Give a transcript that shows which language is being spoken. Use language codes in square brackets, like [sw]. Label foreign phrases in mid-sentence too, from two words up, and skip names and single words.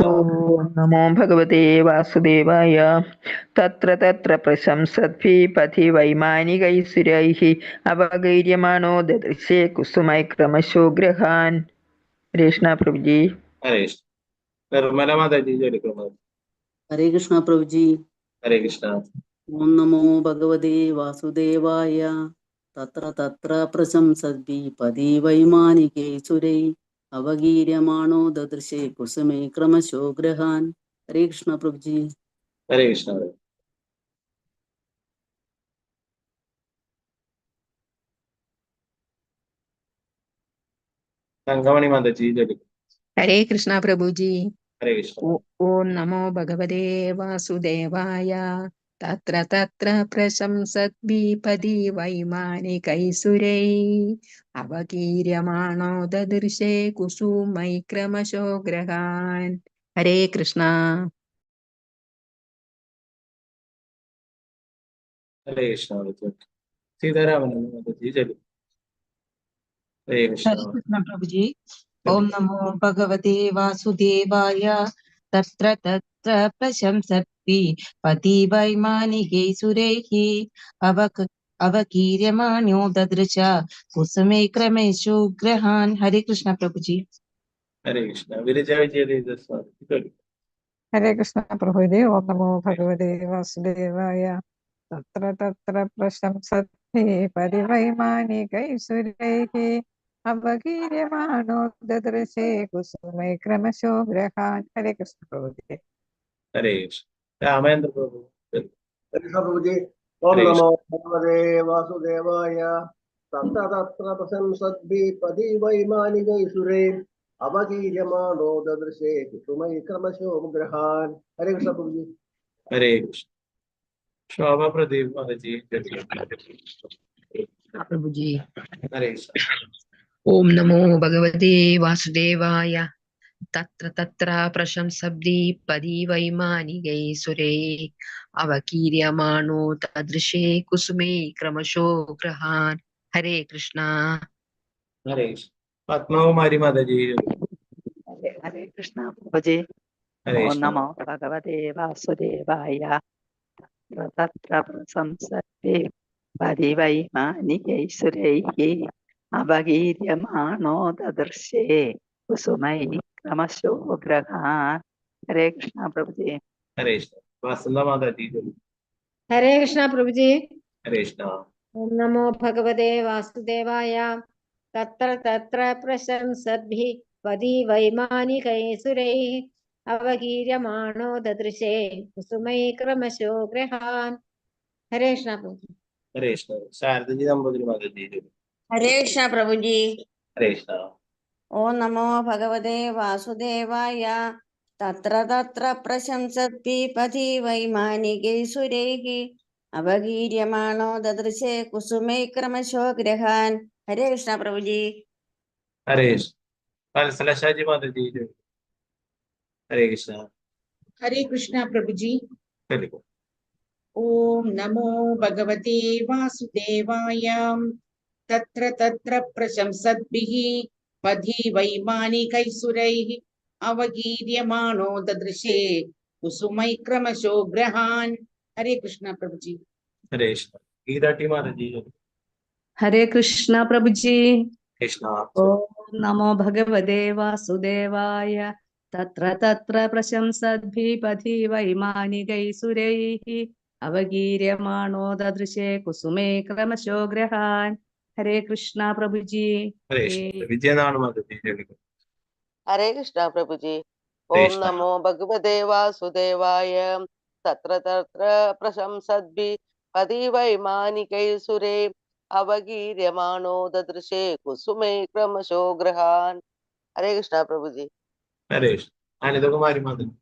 [sa] ഓം നമോ ഭഗവതേ വാസുദേവായ. തത്ര തത്ര പ്രശംസദ്ഭിപതി വൈമാനികൈസുരൈഃ അവഗീര്യമാണോ ദദൃശേ കുസുമൈ ക്രമശോ ഗ്രഹാൻ. [ml] ഹരേ കൃഷ്ണ പ്രഭുജി. ഹരേ കൃഷ്ണ. നിർമ്മല മാതാജി ചൊല്ലുക. [hi] हरे कृष्ण प्रभु जी। [ml] ഹരേ കൃഷ്ണ. [sa] ओम नमो भगवते वासुदेवाय। तत्र तत्र प्रशंसद्भिः वैमानिकैसुरै अवगीर्यमाणो ददृशे कुसुमे क्रमशो गृहान्. [hi] हरे कृष्ण प्रभु जी। [ml] ഹരേ കൃഷ്ണ. തങ്കമണി മാതാജി ചൊല്ലുക. ഹരേ കൃഷ്ണ പ്രഭുജി. ഹരേ കൃഷ്ണ. [sa] ഓം നമോ ഭഗവതേ വാസുദേവായ. തത്ര തത്ര പ്രശംസദ്ഭിപതി വൈമാനികൈസുരൈ അവകീര്യമാണോ ദദൃശേ കുസുമൈ ക്രമശോ ഗ്രഹാൻ. [ml] ഹരേ കൃഷ്ണ. ഹരേ കൃഷ്ണ. സീതാരാമൻ മാതാജി ചൊല്ലുക. ഹരേ കൃഷ്ണ. [hi] हरे कृष्ण प्रभु जी। [sa] ओम नमो भगवते वासुदेवाय। तत्र तत्र प्रशंसद्भिः वैमानिकैसुरैः अवकीर्यमाणो ददृश कुसुमे क्रमेषु ग्रहान्. [hi] हरे कृष्ण प्रभु जी। [ml] ഹരേ കൃഷ്ണ. വിരജ വിജയദേവദാസ് മാതാജി ചൊല്ലുക. ഹരേ കൃഷ്ണ പ്രഭുജി. [sa] ഓം നമോ ഭഗവതേ വാസുദേവായ. തത്ര തത്ര പ്രശംസദ്ഭിः വൈമാനികൈസുരൈഃ അവകീര്യമാണോ ദദൃശേ കുസുമൈ ക്രമശോ ഗ്രഹാൻ. [ml] ഹരേ കൃഷ്ണ പ്രഭുജി. ഹരേ കൃഷ്ണ. രാമേന്ദ്ര പ്രഭു ചൊല്ലുക. ഹരേ പ്രഭുജി. ഓം ഹരേ [sa] നമോ [ml] കൃഷ്ണ. [sa] ഭഗവതേ വാസുദേവായ. തത്ര തത്ര പ്രശംസദ്ഭിः വൈമാനികൈസുരൈ അവകീര്യമാണോ ദദൃശേ കുസുമൈ ക്രമശോ ഗ്രഹാൻ. [ml] ഹരേ കൃഷ്ണ പ്രഭുജി. ഹരേ കൃഷ്ണ. ശോഭ പ്രദീപ് മാതാജി ചൊല്ലുക. [hi] प्रभु जी। [ml] ഹരേ കൃഷ്ണ. [sa] ओम नमो भगवते वासुदेवाय। तत्र तत्र प्रशंसद्भिः वैमानिकैसुरै अवकीर्यमाणो ददृशे कुसुमे क्रमशो गृहान्. [hi] हरे कृष्ण. [ml] ഹരേ കൃഷ്ണ. പത്മകുമാരി മാതാജി ചൊല്ലുക. [hi] हरे कृष्ण प्रभु जी। [ml] ഹരേ [sa] ओम [ml] കൃഷ്ണ. [sa] नमो भगवते वासुदेवाय। तत्र प्रशंसद्भिः वैमानिकैसुरैः अवगीर्यमाणो ददृशे कुसुमै क्रमशो गृहान्. [hi] हरे कृष्ण प्रभु जी। [ml] ഹരേ കൃഷ്ണ. വസന്ത മാതാജി ചൊല്ലുക. ഹരേ കൃഷ്ണ പ്രഭുജി. ഹരേ കൃഷ്ണ. [sa] ഓം നമോ ഭഗവതേ വാസുദേവായ. തത്ര തത്ര പ്രശംസദ്ഭിः വൈമാനികൈസുരൈः അവകീര്യമാണോ ദദൃശേ കുസുമൈ ക്രമശോ ഗ്രഹാൻ. [ml] ഹരേ കൃഷ്ണ പ്രഭുജി. [hi] हरे कृष्ण शारदा जी नंबूदिरी माता जी जय। हरे कृष्ण प्रभु जी। हरे कृष्ण [sa] ओम नमो भगवते वासुदेवाय। तत्र तत्र प्रशंसद्भिः वैमानिकैः सुरैः अवगीर्यमाणो ददृशे कुसुमे क्रमशो गृहान्। [hi] हरे कृष्ण प्रभु जी। हरे कृष्ण वत्सला जी माता जी जय। हरे कृष्ण हरे कृष्ण प्रभु जी। चलिए। [sa] ओम नमो भगवते वासुदेवाय। तत्र तत्र प्रशंसद्भिः पथि वैमानिकैः अवगीर्यमाणो ददृशे कुसुमै क्रमशो ग्रहान्। [hi] हरे कृष्ण प्रभु जी। हरे कृष्ण गीता टी माता जी जय। हरे कृष्ण प्रभु जी। कृष्ण [sa] ओम नमो भगवते वासुदेवाय। तत्र तत्र प्रशंसद्भिः पथि वैमानिकैः सुरैः अवगीर्यमाणो ददृशे कुसुमे क्रमशो गृहान्। [hi] हरे कृष्ण प्रभु जी। हरे कृष्ण विजयनारायण माता जी जय। हरे कृष्ण प्रभु जी। हरे [sa] ओम [hi] कृष्ण [sa] नमो भगवते वासुदेवाय। तत्र तत्र प्रशंसद्भिः पदि वैमानिकैः सुरे अवगीर्यमाणो ददृशे कुसुमे क्रमशो गृहान्। [hi] हरे कृष्ण प्रभु जी। हरे कृष्ण अनिता कुमारी माता जी।